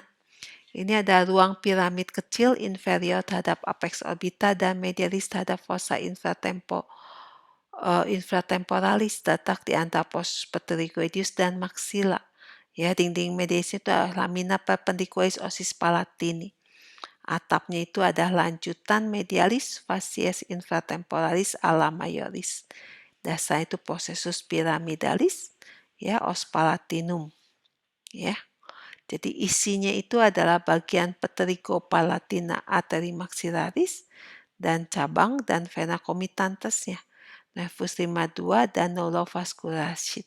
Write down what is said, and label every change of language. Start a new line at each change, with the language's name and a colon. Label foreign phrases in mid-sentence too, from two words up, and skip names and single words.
Indonesian: Ini ada ruang piramid kecil inferior terhadap
Latin: apex orbita
Indonesian: dan medialis terhadap
Latin: fossa infratemporalis,
Indonesian: terletak di antara pos pterygoideus dan maxilla. Ya, dinding medialis itu adalah
Latin: lamina perpendicularis osis palatini.
Indonesian: Atapnya itu adalah lanjutan medialis
Latin: facies infratemporalis ala majoris.
Indonesian: Dasar itu
Latin: processus pyramidalis,
Indonesian: ya, os palatinum. Ya. Jadi isinya itu adalah bagian pterygopalatina arteri maxillaris dan cabang dan
Latin: vena comitantesnya,
Indonesian: nervus 52 dan
English: neurovascular sheath.